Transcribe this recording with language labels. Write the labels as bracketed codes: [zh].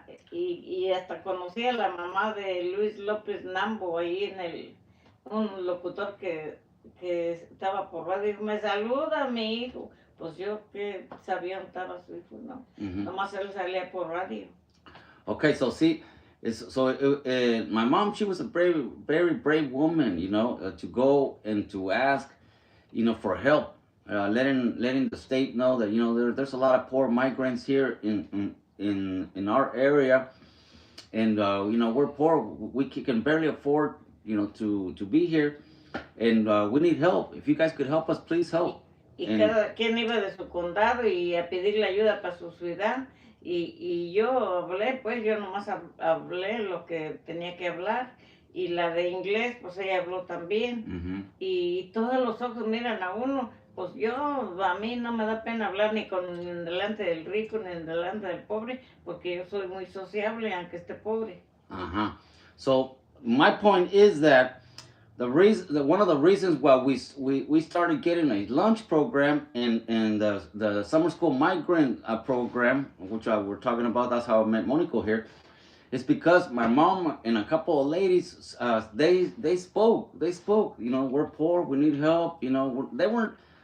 [es] Y hasta conocí a la mamá de Luis López Nambo, ahí un locutor que estaba por radio, dijo, me saluda mi hijo. Pues yo que sabía dónde estaba su hijo, no. Nomás él salía por radio. [en] Okay, so see, my mom, she was a very brave woman, you know, to go and to ask, you know, for help, letting the state know that, you know, there's a lot of poor migrants here in our area, and you know, we're poor, we can barely afford, you know, to be here, and we need help. If you guys could help us, please help. [es] Y cada quien iba de su condado y a pedirle ayuda para su ciudad. Y yo hablé, pues yo nomás hablé lo que tenía que hablar. Y la de inglés, pues ella habló también. Y todos los ojos miran a uno. Pues a mí no me da pena hablar ni delante del rico ni delante del pobre, porque yo soy muy sociable, aunque esté pobre. [en] So my point is that one of the reasons why we started getting a lunch program and the summer school migrant program, which we're talking about, that's how I met Monico here, is because my mom and a couple of ladies, they spoke, you know, we're poor, we need help, you know, they weren't